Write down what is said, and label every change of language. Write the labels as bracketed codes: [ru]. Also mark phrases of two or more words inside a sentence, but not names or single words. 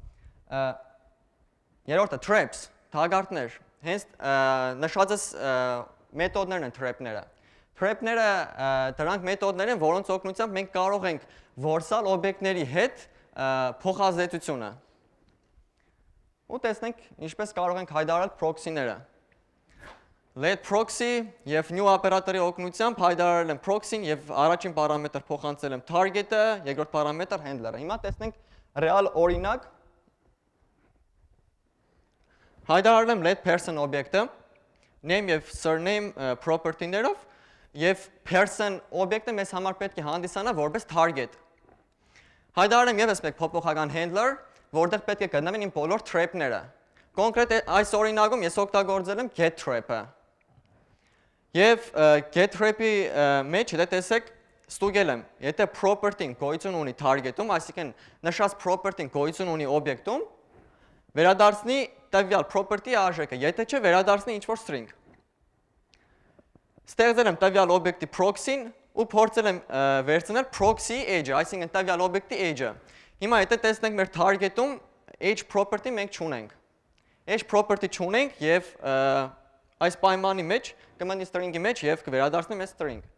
[hy] Երրորդը traps, թագարտներ, հենց նշածս մեթոդներն են trap-ները։ Trap-ները դրանք մեթոդներ են, որոնց օգնությամբ մենք կարող ենք որսալ օբյեկտների հետ փոխազդեցությունը։ Ու տեսնենք ինչպես կարող ենք հայտարարել proxy-ները։ [en] Let proxy [hy] եւ new օպերատորի օգնությամբ հայտարարել եմ proxy-ն եւ առաջին պարամետր փոխանցել եմ target-ը, երկրորդ պարամետր handler-ը։ Հիմա տեսնենք real օրինակ։ Հայտարարել եմ [en] let person [hy] օբյեկտը, name եւ surname property-ներով եւ person օբյեկտը մեզ համար պետք է հանդիսանա որպես target։ Հայտարարել եմ եւս մեկ փոփոխական handler, որտեղ պետք է գտնվեն իմ բոլոր trap-ները։ Կոնկրետ այս օրինակում ես օգտագործել եմ [en] get trap-ը։ [hy] Եվ [en] get trap-ի [hy] մեջ եթե տեսեք ստուգել եմ, եթե property-ն գոյություն ունի target-ում, այսինքն նշած property-ն գոյություն ունի օբյեկտում, վերադարձնի տվյալ property-ի արժեքը, եթե չէ վերադարձնի ինչ-որ string։ Ստեղծել եմ տվյալ օբյեկտի proxy-ն ու փորձել եմ վերցնել proxy-ի edge-ը, այսինքն տվյալ օբյեկտի edge-ը։ Հիմա եթե տեսնենք մեր target-ում [en] edge property [hy] մենք չունենք։ [en] Edge property [hy] չունենք եւ այս պայմանի մեջ կմնի string-ի մեջ եւ կվերադառնի մեզ string։